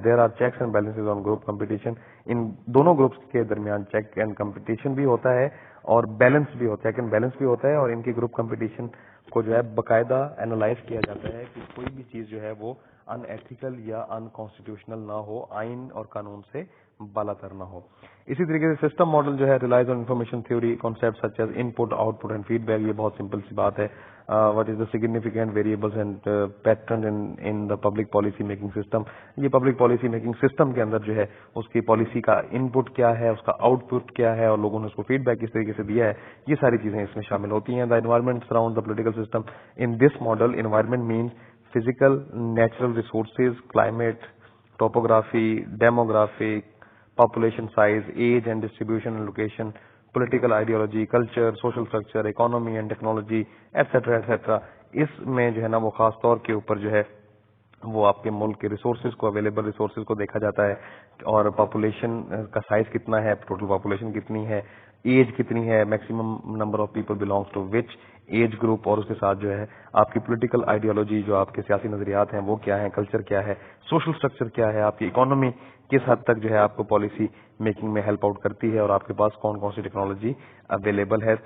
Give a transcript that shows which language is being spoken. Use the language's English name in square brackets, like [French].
[English] There are checks and balances on group competition. [Urdu] ان دونوں groups کے درمیان چیک اینڈ کمپٹیشن بھی ہوتا ہے اور بیلنس بھی ہوتا ہے، چیک اینڈ بیلنس بھی ہوتا ہے، اور ان کی گروپ کمپٹیشن کو جو ہے باقاعدہ اینالائز کیا جاتا ہے کہ کوئی بھی چیز جو ہے وہ ان ایتھیکل یا ان کانسٹیٹیوشنل نہ ہو، آئین اور قانون سے بالا تر نہ ہو. اسی طریقے سے [English] System model جو ہے relies on information theory concept such as input, output and feedback. [Urdu] یہ بہت سمپل سی بات ہے. [English] What is the significant variables and pattern in the public policy making system. [Urdu] یہ پبلک پالیسی میکنگ سسٹم کے اندر جو ہے اس کی policy کا ان پٹ کیا ہے، اس کا آؤٹ پٹ کیا ہے، اور لوگوں نے اس کو فیڈ بیک کس طریقے سے دیا ہے، یہ ساری چیزیں اس میں شامل ہوتی ہیں. [English] The environment surround the political system. [Urdu] In this model environment means [English] Physical natural resources, climate, topography, demography, population size, age and distribution and location, political ideology, culture, social structure, economy and technology, etc. etc. [Urdu] اس میں جو ہے نا وہ خاص طور کے اوپر جو ہے وہ آپ کے ملک کے ریسورسز کو، اویلیبل ریسورسز کو دیکھا جاتا ہے، اور پاپولیشن کا سائز کتنا ہے، ٹوٹل پاپولیشن کتنی ہے، ایج کتنی ہے، [English] maximum number of people belongs to which age group, [Urdu] اور اس کے ساتھ جو ہے آپ کی پولیٹیکل آئیڈیالوجی، جو آپ کے سیاسی نظریات ہیں وہ کیا ہیں، کلچر کیا ہے، سوشل اسٹرکچر کیا ہے، آپ کی اکانومی کس حد تک جو ہے آپ کو پالیسی میکنگ میں ہیلپ آؤٹ کرتی ہے، اور آپ کے پاس کون کون سی ٹیکنالوجی اویلیبل ہے.